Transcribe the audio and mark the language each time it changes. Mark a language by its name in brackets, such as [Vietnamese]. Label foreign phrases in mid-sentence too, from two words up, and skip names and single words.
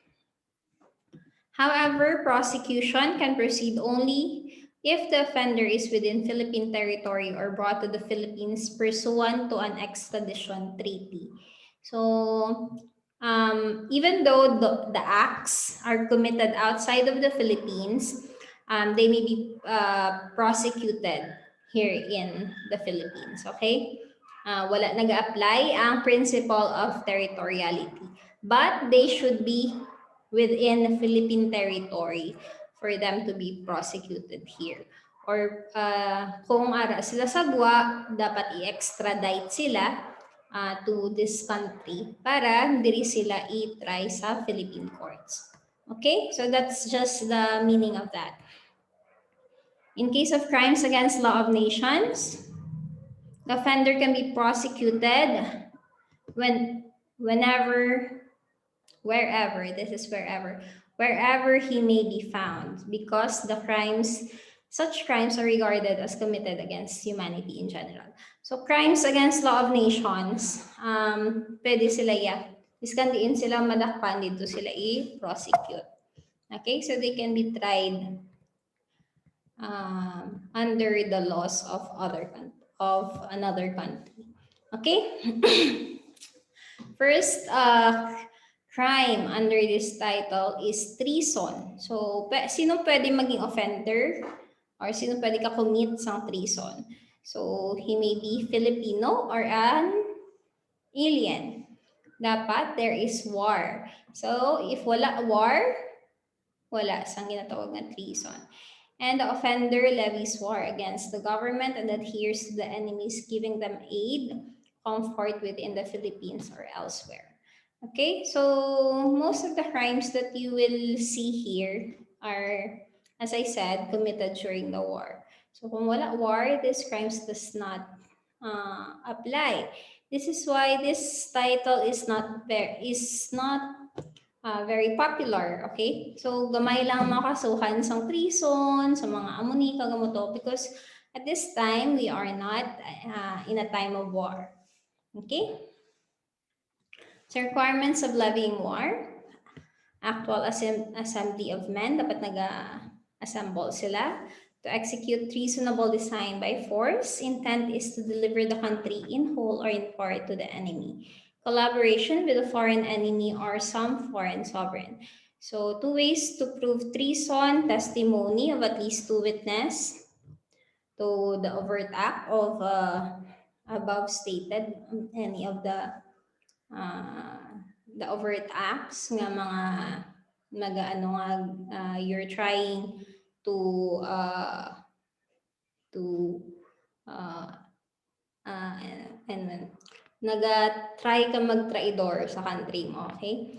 [English] However, prosecution can proceed only if the offender is within Philippine territory or brought to the Philippines pursuant to an extradition treaty. So, even though the acts are committed outside of the Philippines, they may be prosecuted here in the Philippines, okay? [Hiligaynon] Wala nag-apply ang [English] principle of territoriality. But they should be within Philippine territory for them to be prosecuted here. [Hiligaynon] Or kung ara sila sagwa, dapat i-extradite sila [English] to this country [Hiligaynon] para diri sila i-try sa Philippine courts. Okay? [English] So that's just the meaning of that. In case of crimes against law of nations, the offender can be prosecuted whenever, wherever, this is wherever he may be found, because such crimes are regarded as committed against humanity in general. So crimes against law of nations, [Hiligaynon] pwede sila iskandiin sila, madakpan dito sila i-prosecute. [English] Okay, so they can be tried under the laws of another country. Okay. First crime under this title is treason. So, [Hiligaynon] sino pwede maging offender or sino pwede ka-commit sa treason? [English] So, he may be Filipino or an alien. [Hiligaynon] Dapat [English] there is war. [Hiligaynon] So, if wala war, wala sang ginatawag na treason. [English] And the offender levies war against the government and adheres to the enemies, giving them aid, comfort within the Philippines or elsewhere. Okay, so most of the crimes that you will see here are, as I said, committed during the war. So [Hiligaynon] kung wala war, [English] these crimes does not apply. This is why this title is not very popular, okay? So, [Hiligaynon] gamay lang makasuhan sa treason, sa mga amuni, kagamoto, [English] because at this time, we are not in a time of war, okay? So, requirements of levying war, actual assembly of men, [Hiligaynon] dapat nag-assemble sila [English] to execute treasonable design by force. Intent is to deliver the country in whole or in part to the enemy. Collaboration with a foreign enemy or some foreign sovereign. So 2 ways to prove treason: testimony of at least 2 witnesses to the overt act of above stated, any of the overt acts [Hiligaynon] nga mga [English] you're trying to and try [Hiligaynon] ka mag-traidor sa country mo, [English] okay?